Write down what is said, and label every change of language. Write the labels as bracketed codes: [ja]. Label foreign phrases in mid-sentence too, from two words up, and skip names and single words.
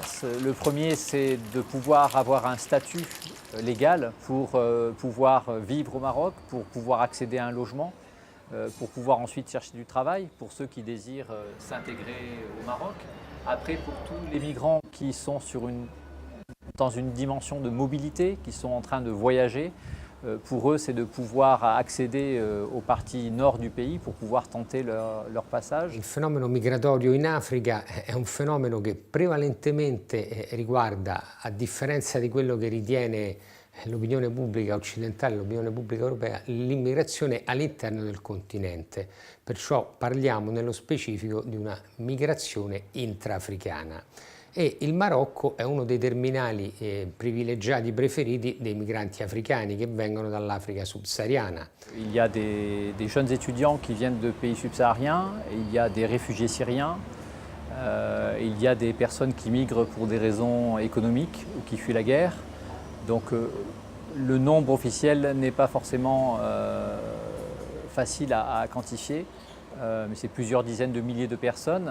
[fr] Le premier, c'est de pouvoir avoir un statut légal pour pouvoir vivre au Maroc, pour pouvoir accéder à un logement, pour pouvoir ensuite chercher du travail, pour ceux qui désirent s'intégrer au Maroc. Après, pour tous les migrants qui sont dans une dimension de mobilité, qui sont en train de voyager, pour eux, c'est de pouvoir accéder aux parties nord du pays pour pouvoir tenter leur passage. [it] Il fenomeno migratorio in Africa è un fenomeno che prevalentemente riguarda, a differenza di quello che ritiene l'opinione pubblica occidentale, l'opinione pubblica europea, l'immigrazione all'interno del continente. Perciò parliamo nello specifico di una migrazione intraafricana. e il Marocco è uno dei terminali privilegiati preferiti dei migranti africani che vengono dall'Africa subsahariana. [fr] Il y a des jeunes étudiants qui viennent de pays subsahariens, il y a des réfugiés syriens, il y a des personnes qui migrent pour des raisons économiques ou qui fuient la guerre. Donc le nombre officiel n'est pas forcément facile à quantifier, mais c'est plusieurs dizaines de milliers de personnes.